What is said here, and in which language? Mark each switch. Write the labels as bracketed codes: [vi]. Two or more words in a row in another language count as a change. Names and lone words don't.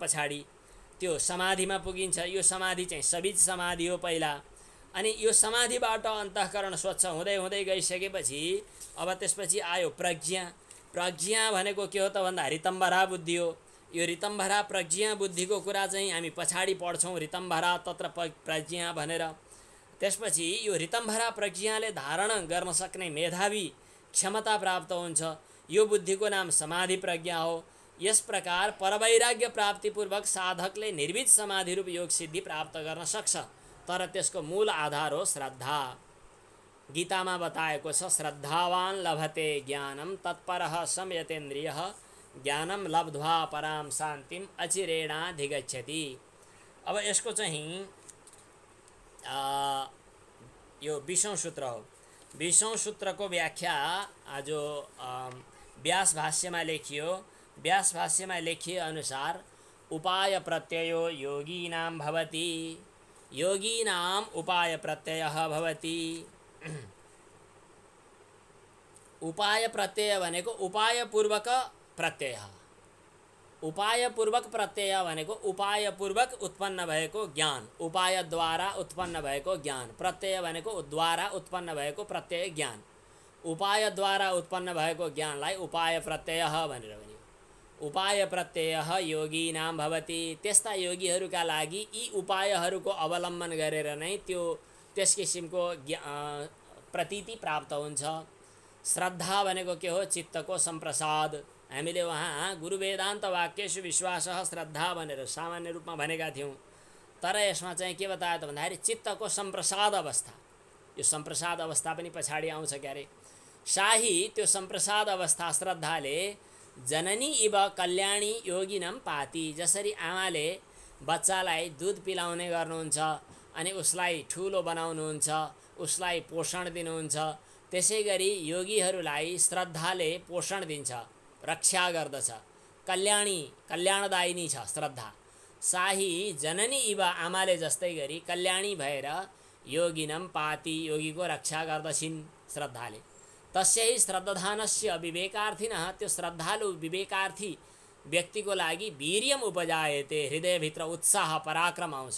[ne] पछाडि त्यो समाधिमा पुगिन्छ। यो समाधि चाहिँ सबीज समाधि हो पहिला। अनि यो समाधिबाट अन्तःकरण स्वच्छ हुँदै हुँदै गइसकेपछि अब त्यसपछि आयो प्रज्ञा। प्रज्ञा भनेको के हो त भन्दा ऋतम्भरा बुद्धि हो। यो ऋतम्भरा प्रज्ञा बुद्धिको कुरा चाहिँ हामी पछाडि पढ्छौँ। [sa] ऋतम्भरा तत्र प्रज्ञा भनेर। [ne] त्यसपछि यो ऋतम्भरा प्रज्ञाले धारण गर्न सक्ने मेधावी क्षमता प्राप्त हुन्छ। यो बुद्धिको नाम समाधि प्रज्ञा हो। यस प्रकार परवैराग्य प्राप्तिपूर्वक साधकले निर्विध समाधि रूप योग सिद्धि प्राप्त गर्न सक्छ। तर त्यसको मूल आधार हो श्रद्धा। गीतामा बताएको छ [sa] श्रद्धावान लभते ज्ञानम तत्परः संयतेन्द्रियः ज्ञानम लब्ध्वा पराम शान्तिम अचिरेणाधिगच्छति। [ne] अब यसको चाहिँ यो 20औं सूत्र हो। 20औं सूत्रको व्याख्या जो व्यास भाष्यमा लेखियो, व्यास भाष्यमा लेखिए अनुसार [sa] उपाय प्रत्ययो योगीनां भवति। योगीनां उपाय प्रत्ययः भवति। [ne] उपाय प्रत्यय भनेको उपायपूर्वक प्रत्यय। उपायपूर्वक प्रत्यय भनेको उपायपूर्वक उत्पन्न भएको ज्ञान, उपायद्वारा उत्पन्न भएको ज्ञान। प्रत्यय भनेको द्वारा उत्पन्न भएको प्रत्यय ज्ञान। उपायद्वारा उत्पन्न भएको ज्ञानलाई उपाय प्रत्ययः भनेर भनियो। [sa] उपाय प्रत्ययः योगीनां भवति। [ne] त्यस्ता योगीहरूका लागि यी उपायहरूको अवलम्बन गरेर नै त्यस किसिमको प्रतीति प्राप्त हुन्छ। श्रद्धा भनेको के हो? चित्तको सम्प्रसाद। हामीले वहाँ [sa] गुरु वेदान्त वाक्येषु विश्वासः श्रद्धा [ne] भनेर सामान्य रूपमा भनेका थियौँ। तर यसमा चाहिँ के बतायो त भन्दाखेरि चित्तको सम्प्रसाद अवस्था। यो सम्प्रसाद अवस्था पनि पछाडि आउँछ क्यारे। शाही त्यो सम्प्रसाद अवस्था श्रद्धाले [sa] जननी इव कल्याणी योगिनम पाती। [ne] जसरी आमाले बच्चालाई दूध पिलाउने गर्नुहुन्छ अनि उसलाई ठुलो बनाउनुहुन्छ, उसलाई पोषण दिनुहुन्छ, त्यसै गरी योगीहरूलाई श्रद्धाले पोषण दिन्छ, रक्षा गर्दछ। कल्याणदायिनी छ श्रद्धा। शाही [sa] जननी इव [ne] आमाले जस्तै गरी कल्याणी भएर [sa] योगिनम पाती, [ne] योगीको रक्षा गर्दछिन् श्रद्धाले। [sa] तस्यै श्रद्धानस्य विवेकार्थिनः, [ne] त्यो श्रद्धालु विवेकार्थी व्यक्तिको लागि [sa] वीर्यम उपजायते, [ne] हृदयभित्र उत्साह पराक्रम आउँछ।